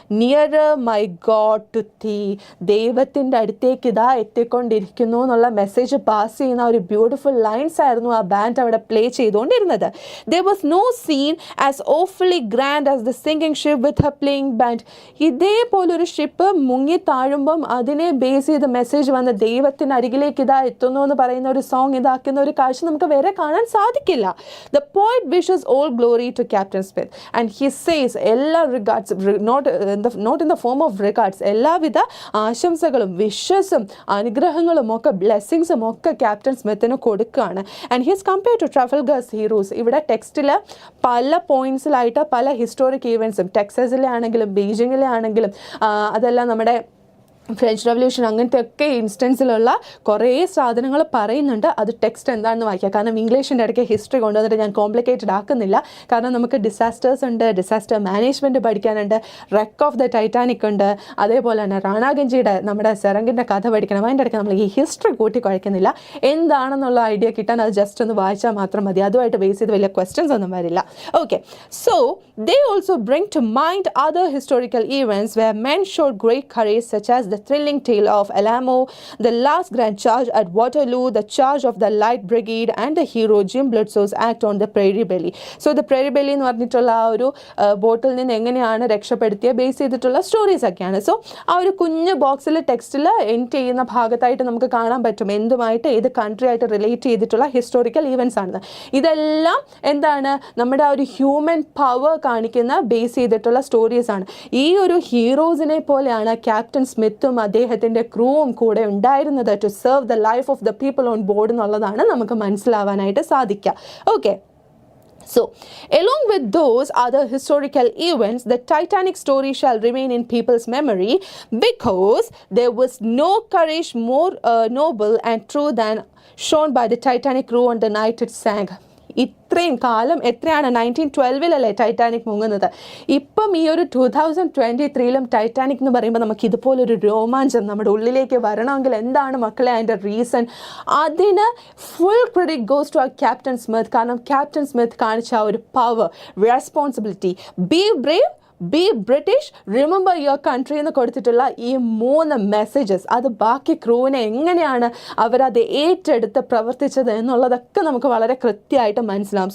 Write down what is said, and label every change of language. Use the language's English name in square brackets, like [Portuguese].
[English] Nearer my God to thee. [Malayalam] ദൈവത്തിൻ്റെ അടുത്തേക്ക് ഇതാ എത്തിക്കൊണ്ടിരിക്കുന്നു എന്നുള്ള മെസ്സേജ് പാസ് ചെയ്യുന്ന ഒരു ബ്യൂട്ടിഫുൾ ലൈൻസ് ആയിരുന്നു ആ ബാൻഡ് അവിടെ പ്ലേ ചെയ്തുകൊണ്ടിരുന്നത്. [English] There was no scene as awfully grand as the sinking ship with her playing band. [Malayalam] ഇതേപോലൊരു ship മുങ്ങി താഴുമ്പം അതിനെ ബേസ് ചെയ്ത് മെസ്സേജ് വന്ന് ദൈവത്തിന് അരികിലേക്ക് ഇതാ എത്തുന്നു എന്ന് പറയുന്ന ഒരു സോങ് ഇതാക്കുന്ന ഒരു കാഴ്ച നമുക്ക് വേറെ കാണാൻ സാധിക്കില്ല. [English] The poet wishes all glory to Captain Smith and he says എല്ലാ regards, not in the form of regards, [Malayalam] എല്ലാവിധ ആശംസകളും വിഷസും അനുഗ്രഹങ്ങളും ഒക്കെ ബ്ലെസ്സിങ്സും ഒക്കെ ക്യാപ്റ്റൻ സ്മിത്തിന് കൊടുക്കുകയാണ്. [English] And he is compared to Trafalgar's heroes. [Malayalam] ഇവിടെ ടെക്സ്റ്റിൽ പല പോയിന്റ്സിലായിട്ട് പല ഹിസ്റ്റോറിക് ഈവൻറ്റ്സും, ടെക്സസിലെ ആണെങ്കിലും ബീജിങ്ങിലെ ആണെങ്കിലും അതെല്ലാം നമ്മുടെ ഫ്രഞ്ച് റവല്യൂഷൻ അങ്ങനത്തെ ഒക്കെ ഇൻസ്റ്റൻസിലുള്ള കുറേ സാധനങ്ങൾ പറയുന്നുണ്ട്. അത് ടെക്സ്റ്റ് എന്താണെന്ന് വായിക്കുക. കാരണം ഇംഗ്ലീഷിൻ്റെ ഇടയ്ക്ക് ഹിസ്റ്ററി കൊണ്ടുവന്നിട്ട് ഞാൻ കോംപ്ലിക്കേറ്റഡ് ആക്കുന്നില്ല. കാരണം നമുക്ക് ഡിസാസ്റ്റേഴ്സ് ഉണ്ട്, ഡിസാസ്റ്റർ മാനേജ്മെൻറ്റ് പഠിക്കാനുണ്ട്, റെക്ക് ഓഫ് ദ ടൈറ്റാനിക് ഉണ്ട്, അതേപോലെ തന്നെ റാണാഗഞ്ചിയുടെ നമ്മുടെ സെറങ്കിൻ്റെ കഥ പഠിക്കണം. അതിൻ്റെ ഇടയ്ക്ക് നമ്മൾ ഈ ഹിസ്റ്ററി കൂട്ടി കുഴക്കുന്നില്ല. എന്താണെന്നുള്ള ഐഡിയ കിട്ടാൻ അത് ജസ്റ്റ് ഒന്ന് വായിച്ചാൽ മാത്രം മതി. അതുമായിട്ട് ബേസ് ചെയ്ത് വലിയ ക്വസ്റ്റ്യൻസ് ഒന്നും വരില്ല. [English] Okay, so they also bring to mind other historical events where men showed great courage, such as the thrilling tale of Elamo, the last grand charge at Waterloo, the charge of the Light Brigade, and the hero Jim Bloodsoe's act on the Prairie Belly. [Malayalam] So the Prairie Belly എന്ന് പറഞ്ഞിട്ടുള്ള ആ ഒരു ബോട്ടിൽ നിന്ന് എങ്ങനെയാണ് രക്ഷപ്പെടുത്തിയ base ചെയ്തിട്ടുള്ള stories ഒക്കെയാണ്. So ആ ഒരു കുഞ്ഞ് ബോക്സിൽ ടെക്സ്റ്റിൽ എൻഡ് ചെയ്യുന്ന ഭാഗത്തായിട്ട് നമുക്ക് കാണാൻ പറ്റും എന്തുമായിട്ട് ഏത് കൺട്രി ആയിട്ട് റിലേറ്റ് ചെയ്തിട്ടുള്ള ഹിസ്റ്റോറിക്കൽ ഈവൻറ്റ്സ് ആണ്. ഇതെല്ലാം എന്താണ് നമ്മുടെ ആ ഒരു ഹ്യൂമൻ പവർ കാണിക്കുന്ന ബേസ് ചെയ്തിട്ടുള്ള സ്റ്റോറീസ് ആണ്. ഈ ഒരു ഹീറോസിനെ പോലെയാണ് ക്യാപ്റ്റൻ സ്മിത്തും അദ്ദേഹത്തിൻ്റെ ക്രൂവും കൂടെ ഉണ്ടായിരുന്നത് [English] to serve the life of the people on board [Malayalam] എന്നുള്ളതാണ് നമുക്ക് മനസ്സിലാവാനായിട്ട് സാധിക്കുക. [English] Okay, so along with those other historical events, the Titanic story shall remain in people's memory because there was no courage more noble and true than shown by the Titanic crew on the night it sank. [Malayalam] ഇത്രയും കാലം എത്രയാണ് 1912 Titanic മുങ്ങുന്നത്. ഇപ്പം ഈ ഒരു 2023 Titanic എന്ന് പറയുമ്പോൾ നമുക്ക് ഇതുപോലൊരു രോമാഞ്ചം നമ്മുടെ ഉള്ളിലേക്ക് വരണമെങ്കിൽ എന്താണ് മക്കളെ അതിൻ്റെ റീസൺ? അതിന് [English] Full credit goes to Captain Smith. [Malayalam] കാരണം ക്യാപ്റ്റൻ സ്മിത്ത് കാണിച്ച ആ ഒരു power, responsibility, [English] be brave, be British, remember your country [Malayalam] എന്ന് കൊടുത്തിട്ടുള്ള ഈ 3 മെസ്സേജസ് അത് ബാക്കി ക്രൂവിനെ എങ്ങനെയാണ് അവരത് ഏറ്റെടുത്ത് പ്രവർത്തിച്ചത് എന്നുള്ളതൊക്കെ നമുക്ക് വളരെ കൃത്യമായിട്ട് മനസ്സിലാവും.